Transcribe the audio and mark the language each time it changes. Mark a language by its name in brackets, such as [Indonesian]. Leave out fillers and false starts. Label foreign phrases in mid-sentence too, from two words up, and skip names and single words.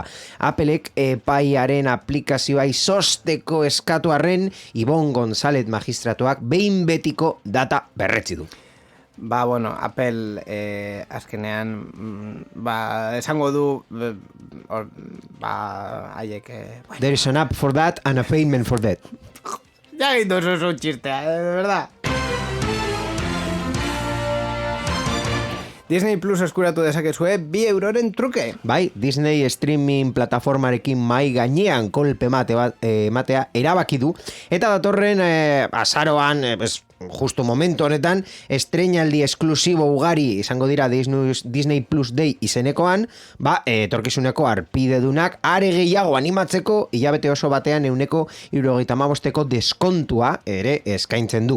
[Basque] Applek epaiaren aplikazioa izosteko eskatu arren, Ibon González magistratuak behin betiko data berretsi du. Bueno, Apple azkenean esango du haiek... [English] There is an app for that and a payment for that. [Basque] Ya egin duzu txistea, [Spanish] de verdad. [Basque] Disney Plus eskuratu dezakezue 2 euroren truke. Bai, Disney streaming plataformarekin mai gainean kolpe ematea erabaki du. Eta datorren azaroan, justo momentu honetan, estreinaldi esklusibo ugari izango dira Disney Plus Day izenekoan, etorkizuneko arpidedunak are gehiago animatzeko hilabete oso batean 75% deskontua ere eskaintzen du.